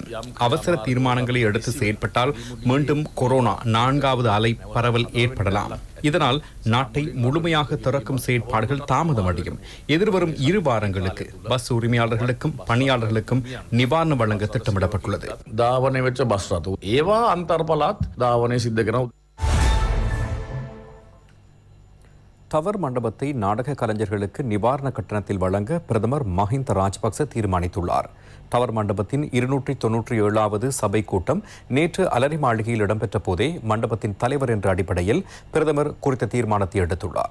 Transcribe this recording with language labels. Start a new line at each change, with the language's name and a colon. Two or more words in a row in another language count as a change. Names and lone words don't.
Tamil: அவசர தீர்மானங்களை எடுத்து செயற்பட்டால் மீண்டும் கொரோனா 4வது அலை பரவல் ஏற்படலாம். இதனால் நாட்டை முழுமையாக திறக்கும் செயற்பாடுகள் தாமதமடையும். எதிர்வரும் 2 வாரங்களுக்கு பஸ் உரிமையாளர்களுக்கும் பணியாளர்களுக்கும் நிவாரணம் வழங்க திட்டமிடப்பட்டுள்ளது.
Sinhala: ධාවනය වෙච්ච බස් රථ ඒවා අන්තර්පළාත් ධාවනය සිද්ධ කරනවා.
Tamil: டவர் மண்டபத்தை நாடக கலைஞர்களுக்கு நிவாரண கட்டணத்தில் வழங்க பிரதமர் மஹிந்த ராஜபக்ச தீர்மானித்துள்ளார். டவர் மண்டபத்தின் 297வது சபை கூட்டம் நேற்று அலரி மாளிகையில் இடம்பெற்ற போதே மண்டபத்தின் தலைவர் என்ற அடிப்படையில் பிரதமர் குறித்த தீர்மானத்தை எடுத்துள்ளார்.